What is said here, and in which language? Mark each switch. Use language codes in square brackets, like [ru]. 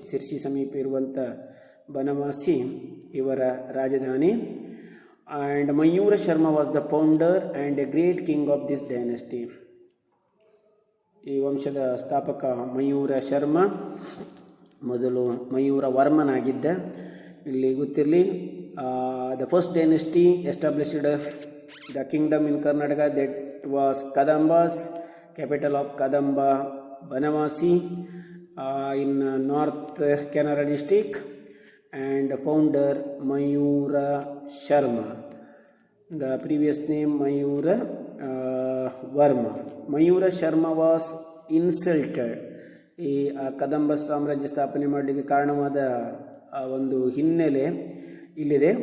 [kn] ಸಿರ್ಸಿ ಸಮೀಪ ಇರುವಂಥ ಬನವಾಸಿ ಇವರ ರಾಜಧಾನಿ. [en] And Mayura Sharma was the founder and a great king of this dynasty. [kn] ಈ ವಂಶದ ಸ್ಥಾಪಕ ಮಯೂರ ಶರ್ಮ, ಮೊದಲು ಮಯೂರ ವರ್ಮನಾಗಿದ್ದ. ಇಲ್ಲಿ ಗೊತ್ತಿರಲಿ, [en] the first dynasty established the kingdom in Karnataka, that was Kadambas. Capital of Kadamba, Banavasi, in North Canara district, and founder Mayura Sharma. The previous name Mayura Varma. Mayura Sharma was insulted. [kn] ಈ ಕದಂಬ ಸಾಮ್ರಾಜ್ಯ ಸ್ಥಾಪನೆ ಮಾಡಲಿಕ್ಕೆ ಕಾರಣವಾದ ಒಂದು ಹಿನ್ನೆಲೆ ಇಲ್ಲಿದೆ.